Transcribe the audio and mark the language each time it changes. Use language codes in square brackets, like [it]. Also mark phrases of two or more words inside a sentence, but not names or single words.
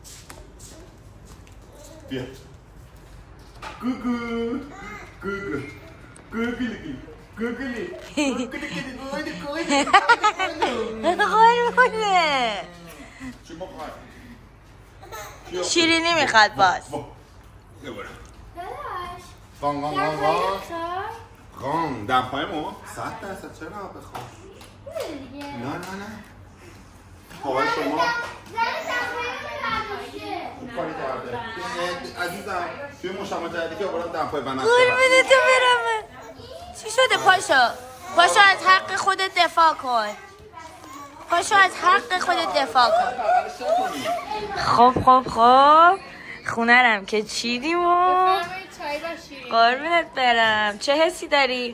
[fa] بیا گوگو گوگو گوگلی گوگلی قربونه شیرینی میخواد باز قان قان قان قان قان دمپای ما 100% چرا بخواه نه پاهای شما کاری کرده عزیزم توی مشتمه جدیدی که آوردم دمپای بنفشه قربونه تو برم چی شده پاشو از حق خودت دفاع کن پاشو از حق خودت دفاع کن خب خونه رم که چیدیم و قربونت برم چه حسی داری؟